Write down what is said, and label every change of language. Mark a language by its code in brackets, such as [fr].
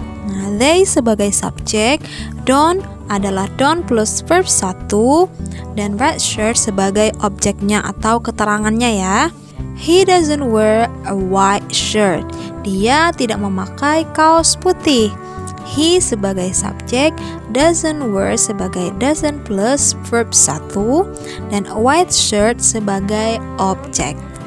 [id] Nah, they sebagai subjek, don't adalah don't plus verb 1, dan red shirt sebagai objeknya atau keterangannya ya. [en] He doesn't wear a white shirt. [id] Dia tidak memakai kaos putih. He sebagai subjek, doesn't wear sebagai doesn't plus verb 1, dan a white shirt sebagai objek.